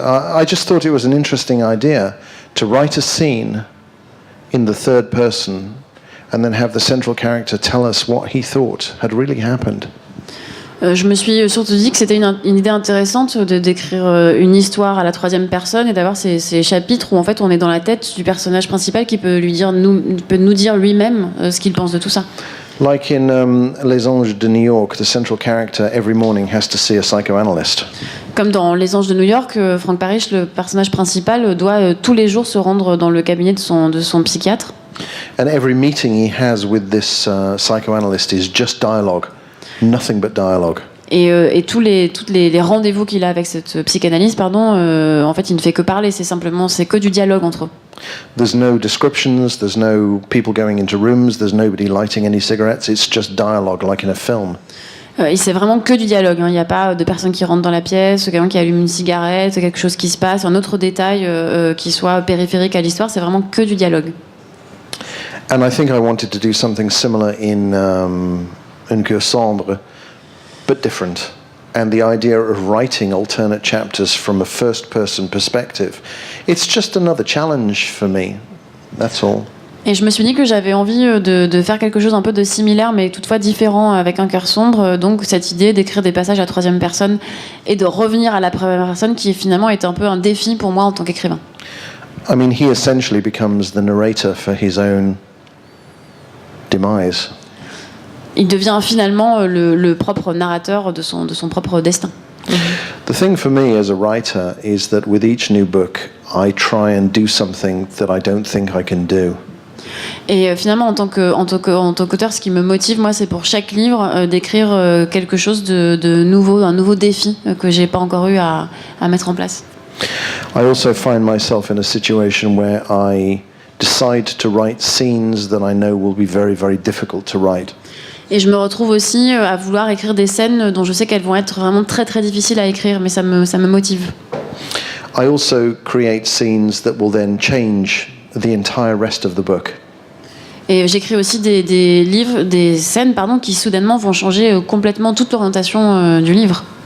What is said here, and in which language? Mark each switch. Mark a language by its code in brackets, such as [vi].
[en] I just thought it was an interesting idea to write a scene in the third person and then have the central character tell us what he thought had really happened. [fr] Je me suis surtout dit que c'était une idée intéressante de d'écrire une histoire à la troisième personne et d'avoir ces chapitres où en fait on est dans la tête du personnage principal qui peut nous dire lui-même ce qu'il pense de tout ça. [en] Like in Les Anges de New York, the central character every morning has to see a psychoanalyst. [fr] Comme dans Les Anges de New York, Frank Parrish, le personnage principal, doit tous les jours se rendre dans le cabinet de son psychiatre. [en] And every meeting he has with this psychoanalyst is just dialogue. Nothing but dialogue. [fr] Et tous les rendez-vous qu'il a avec cette psychanalyste, en fait, il ne fait que parler. C'est que du dialogue entre eux. [en] There's no descriptions. There's no people going into rooms. There's nobody lighting any cigarettes. It's just dialogue, like in a film. [fr] Et c'est vraiment que du dialogue. Il n'y a pas de personne qui rentre dans la pièce, quelqu'un qui allume une cigarette, quelque chose qui se passe, un autre détail qui soit périphérique à l'histoire. C'est vraiment que du dialogue. [en] And I think I wanted to do something similar in Un cœur sombre, but different. And the idea of writing alternate chapters from a first-person perspective, it's just another challenge for me. That's all. [fr] Et je me suis dit que j'avais envie de faire quelque chose un peu de similaire, mais toutefois différent avec Un cœur sombre. Donc cette idée d'écrire des passages à troisième personne et de revenir à la première personne, qui finalement est un peu un défi pour moi en tant qu'écrivain. [en] I mean, he essentially becomes the narrator for his own demise. [fr] Il devient finalement le propre narrateur de son propre destin. [en] The thing for me as a writer is that with each new book, I try and do something that I don't think I can do. [fr] Et finalement, en tant qu'auteur, ce qui me motive, moi, c'est pour chaque livre d'écrire quelque chose de nouveau, un nouveau défi que j'ai pas encore eu à mettre en place. [en] I also find myself in a situation where I decide to write scenes that I know will be very, very difficult to write. [fr] Et je me retrouve aussi à vouloir écrire des scènes dont je sais qu'elles vont être vraiment très très difficiles à écrire, mais ça me motive. [en] I also create scenes that will then change the entire rest of the book. [fr] Et j'écris aussi des scènes qui soudainement vont changer complètement toute l'orientation du livre.